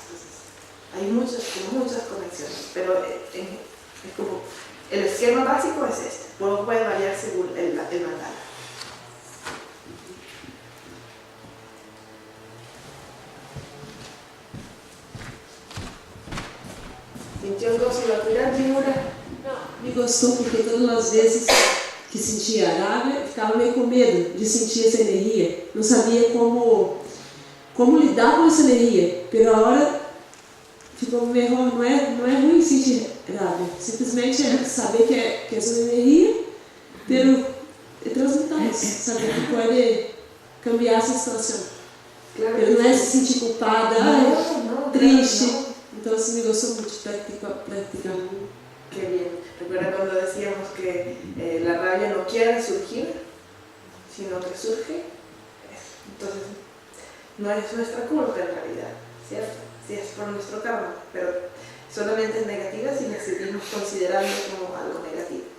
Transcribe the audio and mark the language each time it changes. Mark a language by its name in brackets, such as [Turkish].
[Spanish] Entonces hay muchas conexiones, pero es como el esquema básico es este, luego puede variar según el mandala. ¿Sintió un gozo y vacuidad, Jimura? [Portuguese] Me gostou porque todas as vezes que sentia a raiva, ficava meio com medo de sentir essa energia. Não sabia como lidar com essa energia. Pela hora ficou melhor, não é ruim sentir raiva. Simplesmente é saber que é uma energia, pero transmutar isso, saber que pode cambiar essa situação. Claro. Pero não é se sentir culpada, triste. [Spanish] No. [Portuguese] Então assim, me gostou muito de praticar. [Spanish] Qué bien. Recuerda cuando decíamos que la rabia no quiere surgir, sino que surge. Entonces, no es nuestra culpa en realidad, ¿cierto? Sí es por nuestro karma, pero solamente es negativa si la seguimos considerando como algo negativo.